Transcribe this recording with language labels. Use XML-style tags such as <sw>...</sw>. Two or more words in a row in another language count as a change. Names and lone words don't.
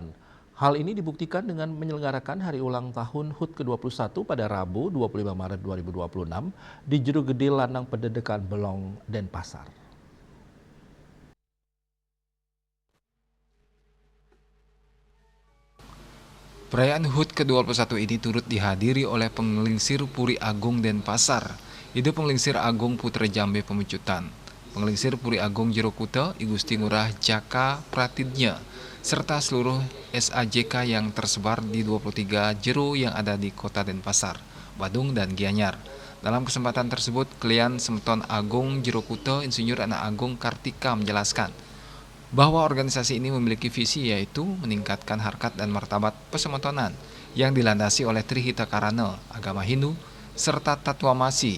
<id>Hal ini dibuktikan dengan menyelenggarakan hari ulang tahun HUT ke-21 pada Rabu 25 Maret 2026 di Jero Gede Lanang Pendedekan Belong, Denpasar. Perayaan HUT ke-21 ini turut dihadiri oleh Penglingsir Puri Agung Denpasar, Idu Penglingsir Agung Putra Jambe Pemecutan, Penglingsir Puri Agung Jero Kute, I Gusti Ngurah Jaka Pratidnya, serta seluruh SAJK yang tersebar di 23 jero yang ada di Kota Denpasar, Badung, dan Gianyar. Dalam kesempatan tersebut, Klien Semeton Agung Jero Kute Insinyur Anak Agung Kartika menjelaskan bahwa organisasi ini memiliki visi yaitu meningkatkan harkat dan martabat pesemetonan yang dilandasi oleh Trihita Karana, agama Hindu, serta Tatwa Masi.</id>